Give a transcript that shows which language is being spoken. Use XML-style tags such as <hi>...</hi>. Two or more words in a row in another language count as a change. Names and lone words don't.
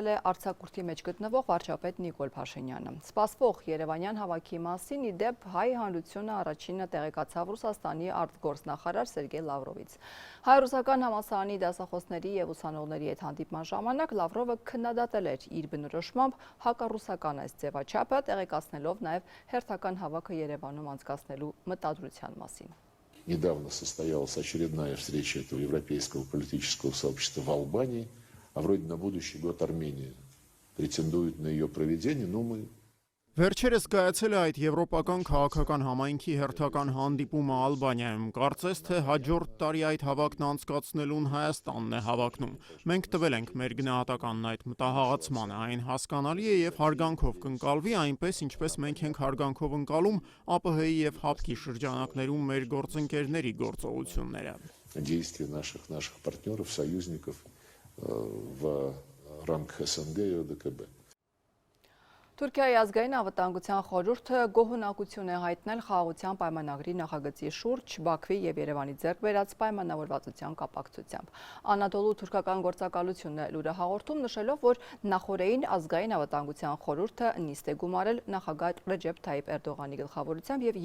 <hy>է արձակուրդի մեջ գտնվող վարչապետ Նիկոլ Փաշինյանը։ Սպասվող Երևանյան հավաքի մասին ի դեպ հայ հանրությունը առաջինը տեղեկացավ Ռուսաստանի արտգործնախարար Սերգեյ Լավրովից։ Հայ-ռուսական համալսարանի դասախոսների եւ ուսանողների հետ հանդիպման ժամանակ Լավրովը քննադատել էր իր բնորոշմամբ հակառուսական այս ձևաչափը, տեղեկացնելով նաեւ հերթական հավաքը Երևանում անցկացնելու մտադրության մասին։</hy> <ru>Недавно состоялась очередная встреча этого европейского политического сообщества в Албании, а вроде на будущий год Армения претендует на ее проведение, но мы...</ru> <hy>Վերջերս կայացել է այդ եվրոպական քաղաքական համայնքի հերթական հանդիպումը Ալբանիայում։ Կարծես թե հաջորդ տարի այդ հավաքն անցկացնելուն Հայաստանն է հավակնում։ Մենք տվել ենք մեր գնահատականն այդ մտահաղացմանը, այն հասկանալի է եւ հարգանքով կընկալվի, այնպես ինչպես մենք ենք հարգանքով ընկալում ԱՊՀ-ի եւ ՀԱՊԿ-ի շրջանակներում մեր գործընկերների գործողությունները։</hy> <ru>Действия наших партнеров, союзников в рамках СНГ и ОДКБ.</ru> <hy>Թուրքիայի ազգային անվտանգության խորհուրդը գոհունակություն է հայտնել խաղաղության պայմանագրի նախագծի շուրջ Բաքվի եւ Երևանի ձեռք բերած պայմանավորվածության կապակցությամբ։ Անադոլու թուրքական գործակալությունն է լուրը հաղորդում, նշելով, որ նախորդին ազգային անվտանգության խորհուրդը նիստ է գումարել նախագահ Ռեջեփ Թայիփ Էրդողանի գլխավորությամբ եւ</hy>